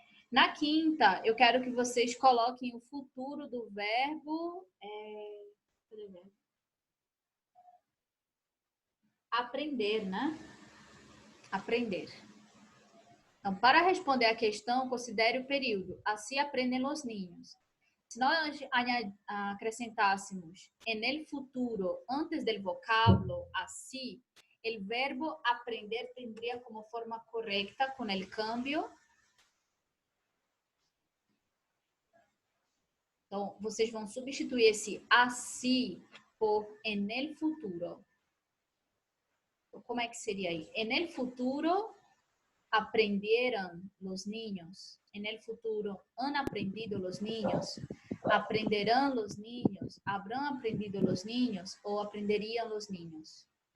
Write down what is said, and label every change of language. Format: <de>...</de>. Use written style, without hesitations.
<pt>Na quinta, eu quero que vocês coloquem o futuro do verbo... aprender, né? Aprender. Então, para responder a questão, considere o período. Assim aprendem os niños.</pt> <es>Se nós acrescentássemos en el futuro antes del vocablo así, el verbo aprender tendría como forma correcta con el cambio.</es> <pt>Então, vocês vão substituir esse así por en el futuro. Então, como é que seria aí?</pt> <es>En el futuro aprendieran los niños. En el futuro han aprendido los niños. Aprenderán los niños. Habrán aprendido los niños. O aprenderían los niños.</es>